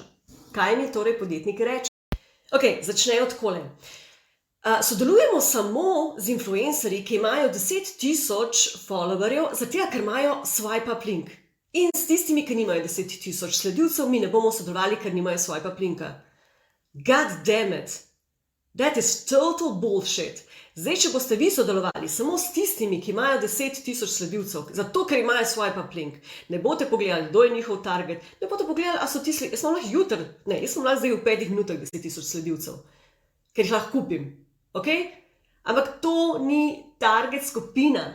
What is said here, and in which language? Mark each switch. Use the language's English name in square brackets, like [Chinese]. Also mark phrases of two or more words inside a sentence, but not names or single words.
[Slovenian] Kaj mi torej podjetniki reče? Ok, začnejo takole. Sodelujemo samo z influencerji, ki imajo 10.000 followerjev, zato ker imajo [English] swipe up link. [Slovenian] In s tistimi, ki nimajo 10.000 sledilcev, mi ne bomo sodelovali, ker nimajo [English] swipe up linka. God damn it! That is total bullshit. [Slovenian] Zdaj, če boste vi sodelovali samo s tistimi, ki imajo 10.000 sledilcev, zato ker imajo [English] swipe up link, [Slovenian] ne boste pogledali, kdo je njihov target, ne boste pogledali, a so ti jaz sem lahko jutri, jaz sem lahko zdaj v 5 minutah 10.000 sledilcev, ker jih lahko kupim. Ampak to ni target skupina.